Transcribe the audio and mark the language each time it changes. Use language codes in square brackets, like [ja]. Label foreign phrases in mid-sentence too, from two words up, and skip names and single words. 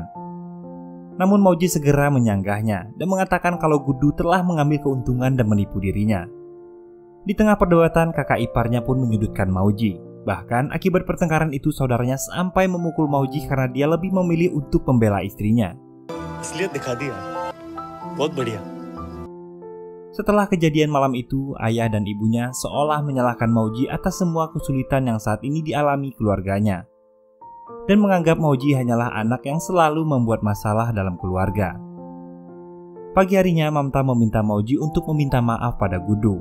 [id] Namun Mauji segera menyanggahnya dan mengatakan kalau Gudu telah mengambil keuntungan dan menipu dirinya. Di tengah perdebatan, kakak iparnya pun menyudutkan Mauji. Bahkan akibat pertengkaran itu saudaranya sampai memukul Mauji karena dia lebih memilih untuk membela istrinya. [hi] असलियत दिखा दी यार, बहुत बढ़िया. [id] Setelah kejadian malam itu, ayah dan ibunya seolah menyalahkan Mauji atas semua kesulitan yang saat ini dialami keluarganya, dan menganggap Mauji hanyalah anak yang selalu membuat masalah dalam keluarga. Pagi harinya, Mamta meminta Mauji untuk meminta maaf pada Gudu.